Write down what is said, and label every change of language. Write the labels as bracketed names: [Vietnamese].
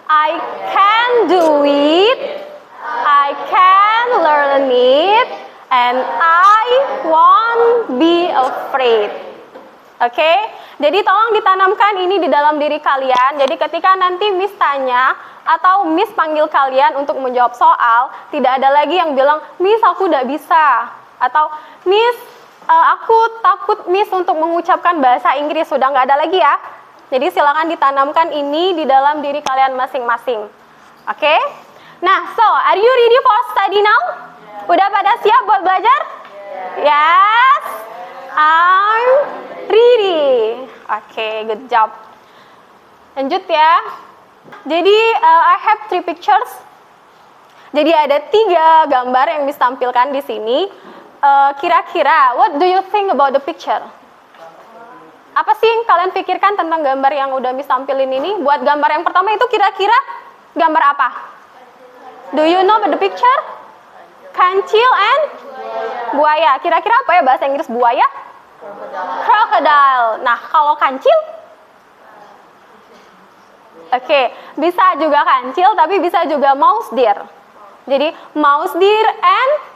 [English] I can do it, I can learn it, and I won't be afraid. [Indonesian] Oke, jadi tolong ditanamkan ini di dalam diri kalian. Jadi ketika nanti Miss tanya atau Miss panggil kalian untuk menjawab soal, tidak ada lagi yang bilang, Miss aku udah bisa, atau Miss aku takut Miss untuk mengucapkan bahasa Inggris. Sudah nggak ada lagi ya. Jadi silakan ditanamkan ini di dalam diri kalian masing-masing. Oke? [English] Nah, so are you ready for study now? [Indonesian] Udah pada siap buat belajar? [English] Yes, I'm ready. Oke, good job. [Indonesian] Lanjut ya. Jadi [English] I have 3 pictures. [Indonesian] Jadi ada 3 gambar yang Miss tampilkan di sini. Kira-kira, [English] what do you think about the picture? [Indonesian] Apa sih yang kalian pikirkan tentang gambar yang udah Miss tampilin ini? Buat gambar yang pertama itu kira-kira gambar apa? [English] Do you know about the picture? [Indonesian] Kancil and buaya. Kira-kira apa ya bahasa Inggris buaya? Crocodile. Nah, kalau kancil? Oke, bisa juga kancil, tapi bisa juga mouse deer. Jadi mouse deer and